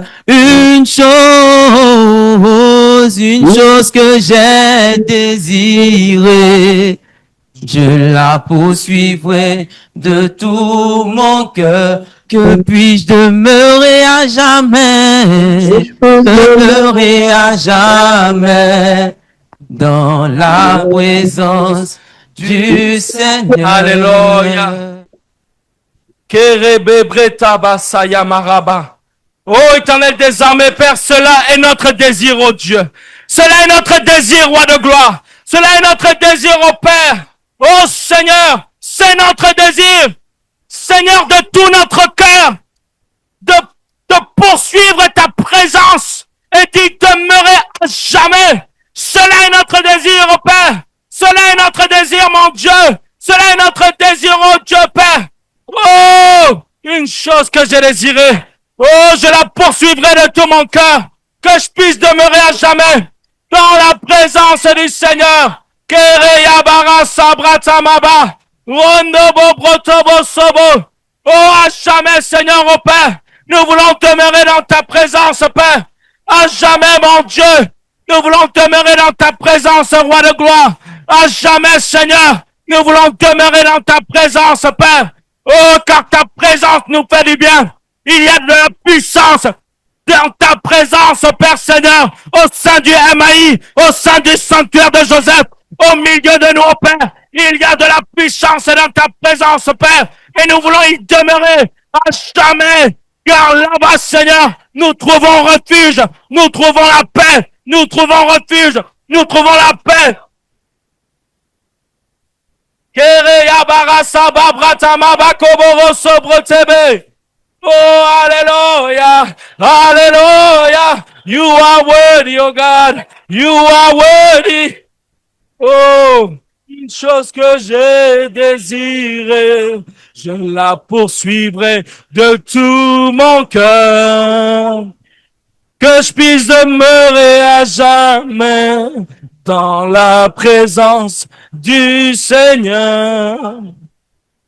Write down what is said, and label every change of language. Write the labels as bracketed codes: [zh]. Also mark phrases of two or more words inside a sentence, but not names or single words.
[fr] Une chose que j'ai désirée, je la poursuivrai de tout mon cœur, que puis-je demeurer à jamais, demeurer à jamais dans la présence du Seigneur. Alléluia. Kerebe breta basaya maraba. Oh, Éternel des armées, Père, cela est notre désir, oh Dieu. Cela est notre désir, Roi de gloire. Cela est notre désir, oh Père. Oh Seigneur, c'est notre désir, Seigneur, de tout notre cœur, de poursuivre ta présence et d'y demeurer à jamais. Cela est notre désir, oh Père. Cela est notre désir, mon Dieu. Cela est notre désir, oh Dieu, Père. Oh, une chose que j'ai désirée. Oh, je la poursuivrai de tout mon cœur, que je puisse demeurer à jamais dans la présence du Seigneur. Kereya bara sabratamaba, rondobo brotobo sobo. Oh, à jamais, Seigneur, oh Père, nous voulons demeurer dans ta présence, Père. À jamais, mon Dieu, nous voulons demeurer dans ta présence, Roi de gloire. À jamais, Seigneur, nous voulons demeurer dans ta présence, Père. Oh, car ta présence nous fait du bien. Il y a de la puissance dans ta présence, Père Seigneur, au sein du MAI, au sein du sanctuaire de Joseph. Au milieu de nous, oh Père, il y a de la puissance dans ta présence, Père, et nous voulons y demeurer à jamais, car là-bas, Seigneur, nous trouvons refuge, nous trouvons la paix, nous trouvons refuge, nous trouvons la paix. [en] Oh, hallelujah, hallelujah, you are worthy, oh God, you are worthy. [fr] Oh, une chose que j'ai désirée, je la poursuivrai de tout mon cœur, que je puisse demeurer à jamais dans la présence du Seigneur.